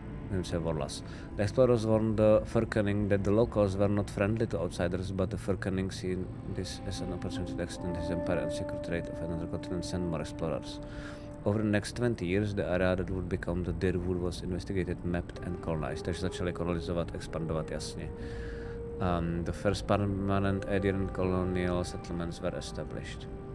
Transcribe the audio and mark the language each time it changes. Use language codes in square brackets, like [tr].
[en] The explorers warned the Furkening that the locals were not friendly to outsiders, but the Furkening seen this as an opportunity to extend his empire and secure trade of another continent, send more explorers. Over the next 20 years, the area that would become the Dirwood was investigated, mapped and colonized. [cs] Takže začali kolonizovat, expandovat, jasně. [en] The first permanent Aedirn colonial settlements were established.